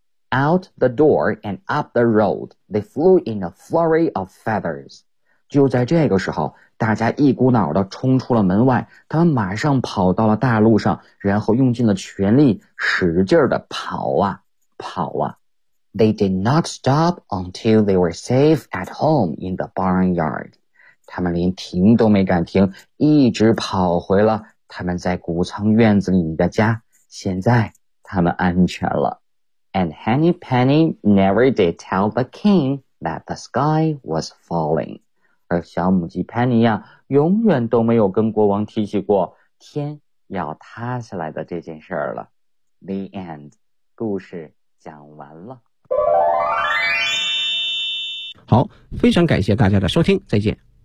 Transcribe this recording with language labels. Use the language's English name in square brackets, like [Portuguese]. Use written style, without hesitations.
[English] Out the door and up the road, they flew in a flurry of feathers. [Chinese] 就在这个时候，大家一股脑地冲出了门外，他们马上跑到了大路上，然后用尽了全力使劲地跑啊跑啊。 [English] They did not stop until they were safe at home in the barnyard. [Chinese] 他们连停都没敢停，一直跑回了他们在谷仓院子里的家。现在他们安全了。 [English] And Henny Penny never did tell the king that the sky was falling. [Chinese] 而小母鸡 Penny 呀，永远都没有跟国王提起过天要塌下来的这件事儿了。 [English] The end. [Chinese] 故事讲完了。好，非常感谢大家的收听，再见。